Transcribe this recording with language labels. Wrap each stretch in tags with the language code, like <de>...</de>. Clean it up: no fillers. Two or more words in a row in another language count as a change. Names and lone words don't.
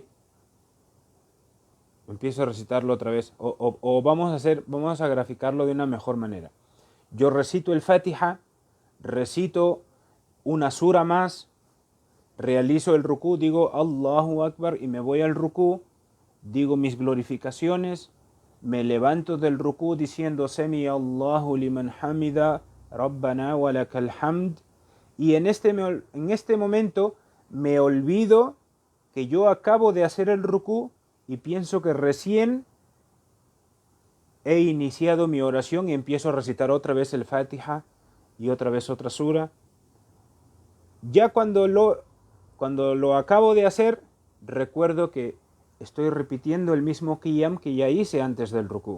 <es>Empiezo a recitarlo otra vez, o vamos a graficarlo de una mejor manera. Yo recito el Fatiha, recito una sura más, realizo el rukú, digo</es> <ar>الله أكبر</ar> <es>y me voy al rukú, digo mis glorificaciones, me levanto del rukú diciendo</es> <ar>سمع الله لمن حمده، ربنا ولك الحمد,</ar> <es>y en este momento me olvido que yo acabo de hacer el rukú y pienso que recién he iniciado mi oración y empiezo a recitar otra vez el Fatiha y otra vez otra sura. Ya cuando lo acabo de hacer, recuerdo que estoy repitiendo el mismo qiyam que ya hice antes del rukú.</es>